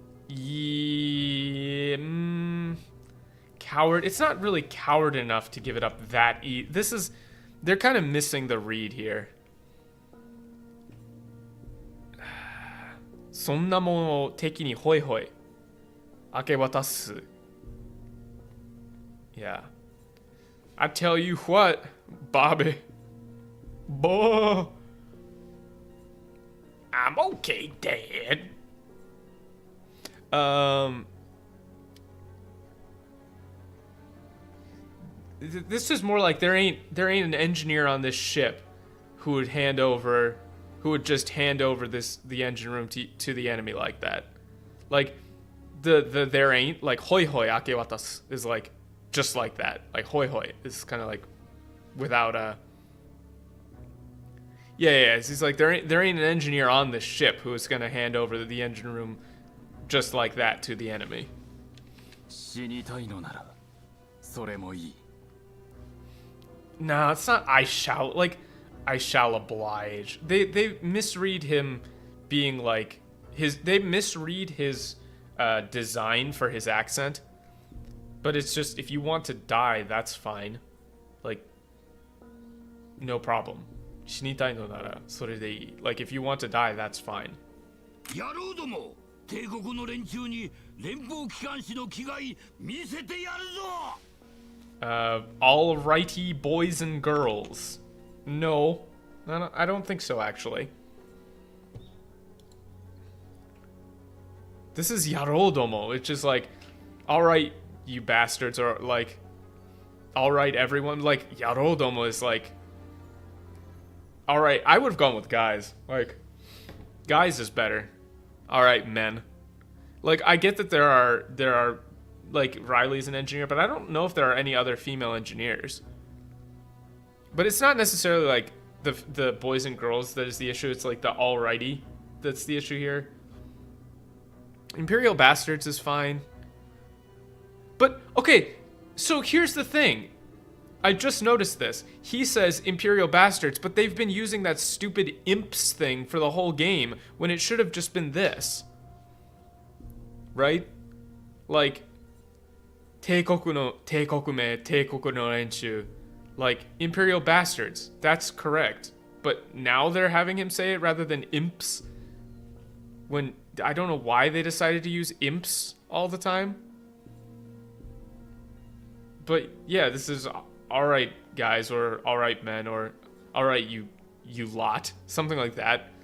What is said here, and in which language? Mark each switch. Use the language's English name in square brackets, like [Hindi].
[English] Yeah, coward. It's not really coward enough to give it up that this is, they're kind of missing the read here. [Japanese] そんなものを敵にホイホイ明け渡す. [English] Yeah. I tell you what, Bobby. Boy. I'm okay, Dad. This is more like there ain't an engineer on this ship who would just hand over the engine room to the enemy like that. Like the there ain't, like hoi hoi akewatas is like just like that. Like hoi hoi is kind of like without a yeah. He's like there ain't an engineer on this ship who is gonna hand over the engine room just like that to the enemy. [Japanese] 死にたいのならそれもいい [English] No, it's not I shall oblige. They misread him being like they misread his design for his accent. But it's just, if you want to die, that's fine. Like, no problem. [Japanese] Shinitai no nara sore de ii. [English] Like, if you want to die, that's fine. [Japanese] Yarou domo, 帝国の連中に連邦機関士の気概見せてやるぞ [English] Alrighty, boys and girls. No, I don't think so, actually. This is Yarodomo. It's just like, alright, you bastards, or like, alright, everyone. Like, Yarodomo is like, alright, I would have gone with guys. Like, guys is better. Alright, men. Like, I get that there are like Riley's an engineer, but I don't know if there are any other female engineers. But it's not necessarily like the boys and girls that is the issue. It's like the alrighty that's the issue here. Imperial Bastards is fine. But okay, so here's the thing. I just noticed this. He says Imperial Bastards, but they've been using that stupid imps thing for the whole game when it should have just been this. Right? [Japanese] Like 帝国の名、帝国の連中. [English] Like, Imperial Bastards. That's correct. But now they're having him say it rather than imps. When, I don't know why they decided to use imps all the time. But, yeah, this is alright, guys, or alright, men, or alright, you lot. Something like that.